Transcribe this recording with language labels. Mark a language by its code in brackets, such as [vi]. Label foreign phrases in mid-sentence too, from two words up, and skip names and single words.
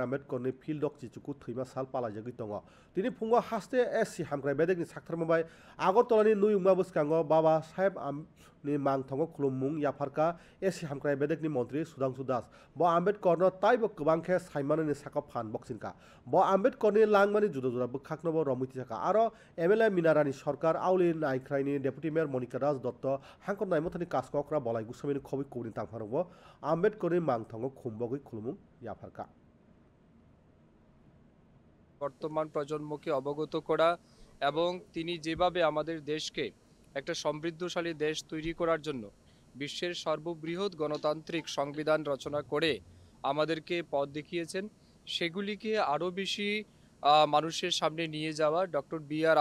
[trp] Ambedkar field dok chichuku thima sal pala jagi tongo. Tini pungo haste SC hamkrai bedek ni saktar mabai Agartala ni nui ungma buskango Baba Saheb ni mang tongo khulumung yafarka SC hamkrai bedek ni Montri Sudhanshu Das. Bo Ambedkar no taibo kubangkhe saimano ni sakap phan boksinka. Bo Ambedkar ni langmani juda juda bukhakno bo romuti saka. Aro MLA Minarani Sarkar Auli Naikrai ni [en] Deputy Mayor [trp] Monica Raj Dotto hangkor naimotani kaskokra bolai gusami ni khobi kobni tangpharobo আম্বেদকরের মাংথঙ্গ খুম্বগৈ খুলুমুং ইয়াফারকা [bn] বর্তমান প্রজন্মকে অবগত করা এবং তিনি যেভাবে আমাদের দেশকে একটা সমৃদ্ধশালী দেশ তৈরি করার জন্য বিশ্বের সর্ববৃহৎ গণতান্ত্রিক সংবিধান রচনা করে আমাদেরকে পথ দেখিয়েছেন সেগুলিকে আরও বেশি মানুষের সামনে নিয়ে যাওয়া ডক্টর বি.আর.